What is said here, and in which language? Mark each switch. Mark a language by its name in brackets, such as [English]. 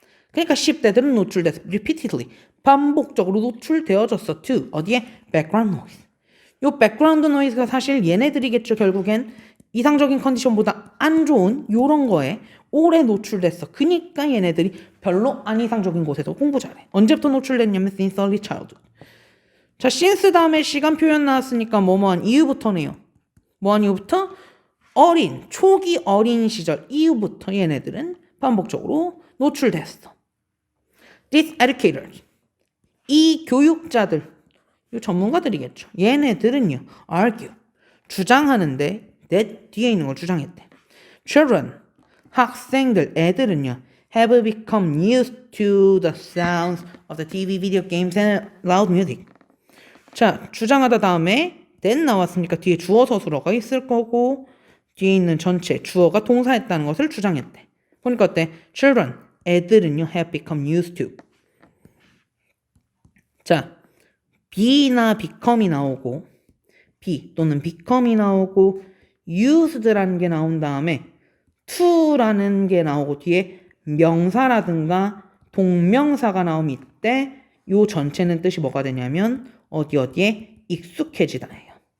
[Korean] 그러니까 10대들은 노출돼서 repeatedly 반복적으로 노출되어졌어 to 어디에? [English] background noise. [Korean] 요 background noise가 사실 얘네들이겠죠. 결국엔 이상적인 컨디션보다 안 좋은 요런 거에 오래 노출됐어. 그니까 얘네들이 별로 안 이상적인 곳에서 공부 잘해. 언제부터 노출됐냐면 [English] since early childhood. [Korean] 자, since 다음에 시간 표현 나왔으니까 뭐뭐한 이유부터네요. 뭐한 이유부터? 초기 어린 시절 이후부터 얘네들은 반복적으로 노출됐어. [English] These educators, [Korean] 이 교육자들, 이 전문가들이겠죠. 얘네들은요, argue, 주장하는데 that 뒤에 있는 걸 주장했대. [English] Children, [Korean] 학생들, 애들은요, [English] have become used to the sounds of the TV, video games and loud music. [Korean] 자, 주장하다 다음에 then 나왔으니까 뒤에 주어 서술어가 있을 거고 뒤에 있는 전체 주어가 동사했다는 것을 주장했대. 보니까 어때? [English] Children, [Korean] 애들은요 [English] have become used to. [Korean] 자, be나 become이 나오고 be 또는 become이 나오고 used라는 게 나온 다음에 to라는 게 나오고 뒤에 명사라든가 동명사가 나오면 이때 요 전체는 뜻이 뭐가 되냐면 어디에 익숙해지다예요.